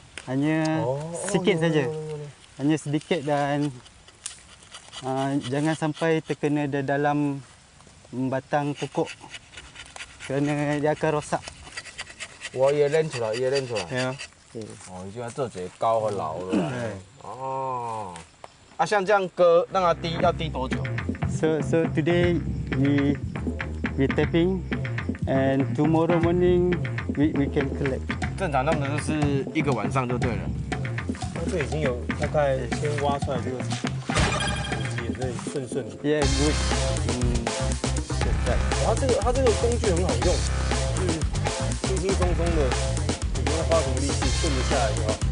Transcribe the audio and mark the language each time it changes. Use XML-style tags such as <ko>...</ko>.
<ms>Hanya sikit saja, hanya sedikit dan jangan sampai terkena di dalam batang pokok, kerana dia akan rosak.</ms> <zh>我也认出来，也认出来。对啊。哦，你就要做这高和老的。对。哦。啊，像这样割让它滴要滴多久</zh> <en>So today we tapping, and tomorrow morning we can collect.</en> <zh>正常弄的就是一个晚上就对了。这已经有大概先挖出来这个，也是顺顺的。</zh> <en>Yeah, good.</en> <zh>它这个工具很好用，就是轻轻松松的，你不用花什么力气，顺着下来就好。</zh>